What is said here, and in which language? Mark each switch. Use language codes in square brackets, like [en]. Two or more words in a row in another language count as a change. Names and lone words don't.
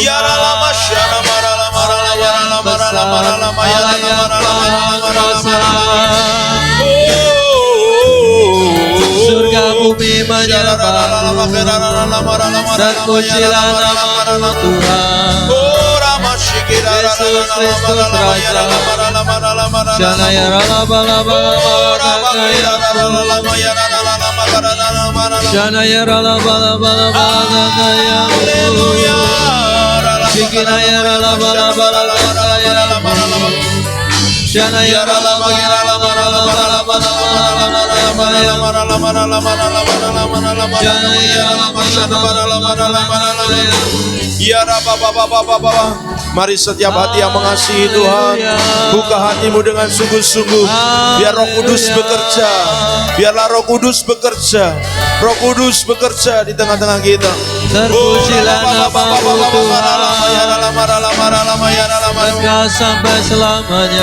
[id] Ya rala masyana marala marala marala marala marala marala marala marala. Surga bumi menyembah-Mu dan pujilah nama-Mu Tuhan. Yesus Kristus Raja. Shanaya rala bala bala bala gaya. Shanaya rala bala bala bala gaya. Shikinaya rala bala bala gaya. Shanaya rala bala bala bala bala Ya Rabbah. Mari setiap hati yang mengasihi Tuhan, buka hatimu dengan sungguh-sungguh. Biar Roh Kudus bekerja. Biarlah Roh Kudus bekerja. Roh Kudus bekerja di tengah-tengah kita. Terpujilah nama-Mu Tuhan, engkau sampai selamanya.